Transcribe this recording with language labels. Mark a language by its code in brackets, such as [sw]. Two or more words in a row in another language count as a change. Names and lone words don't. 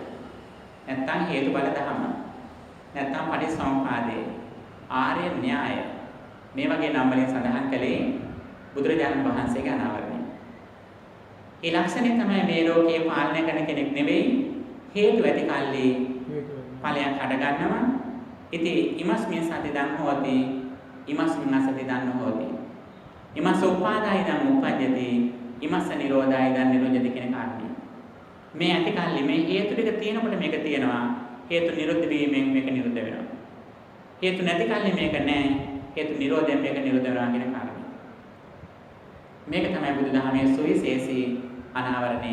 [si] නැත්නම් හේතුඵල ධර්ම නැත්නම් පටිසම්පාදේ ආර්ය න්‍යාය මේ වගේ නම් වලින් සඳහන් කළේ බුදුරජාණන් වහන්සේගේ අනාවරණය. ඒ ලක්ෂණය තමයි මේ ලෝකයේ පාලනය කරන කෙනෙක් නෙවෙයි හේතු ඇති කල්ලි ඵලයක් හට ගන්නවා. [pi] ඉතින් ඉමස්මින් සති දන් හොති ඉමස්මින් අසති දන් හොති ඉමස් උපාදාය දන් උපජ්ජති ඉමස්ස නිරෝධය ඉදන් නිරෝධති [si] කියන කාරණේ. මේ ඇති කල්ලි මේ හේතු ටික තියෙනකොට මේක තියෙනවා. හේතු නිරුද්ධ වීමෙන් මේක නිරුද්ධ වෙනවා. හේතු නැති කල්ලි මේක නැහැ. හේතු නිරෝධයෙන් මේක නිරුද්ධ වෙනවා කියන කාරණේ. මේක තමයි බුදුදහමේ සුවිශේෂී අනාවරණය.